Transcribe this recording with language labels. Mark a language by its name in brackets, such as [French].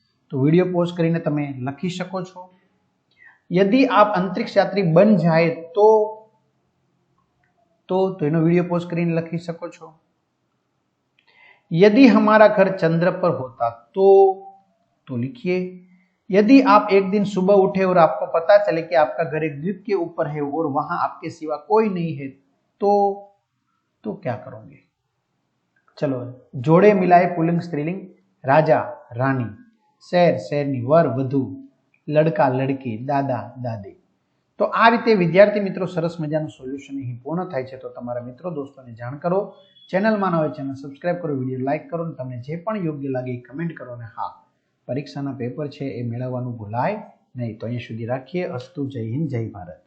[Gujarati] तो video pause કરીને તમે લખી શકો છો। [Hindi] यदि आप अंतरिक्ष यात्री बन जाए तो [Gujarati] એનો वीडियो पॉज કરીને લખી શકો છો। [Hindi] यदि हमारा घर चंद्र पर होता तो लिखिए। यदि आप एक दिन सुबह उठे और आपको पता चले कि आपका घर एक द्वीप के ऊपर है और वहां आपके सिवा कोई नहीं है तो क्या करोगे? चलो जोड़े मिलाए पुल्लिंग स्त्रीलिंग। राजा रानी, शेर शेरनी, वर वधु, लड़का लड़की, दादा दादी। [Gujarati] तो आ रीते विद्यार्थी मित्रों सरस मजाનું સોલ્યુશન અહીં પૂર્ણ થાય છે। તો તમારા મિત્રો દોસ્તોને જાણ કરો। ચેનલમાં ન હોય ચેનલ સબસ્ક્રાઇબ કરો, વિડીયો લાઈક કરો અને તમને જે પણ યોગ્ય લાગે એ કમેન્ટ કરો અને હા, પરીક્ષાના પેપર છે એ મેળવવાનું ભૂલાય નહીં। તો અહીંયા સુધી રાખીએ। અસ્તુ, જય હિન્દ, જય ભારત।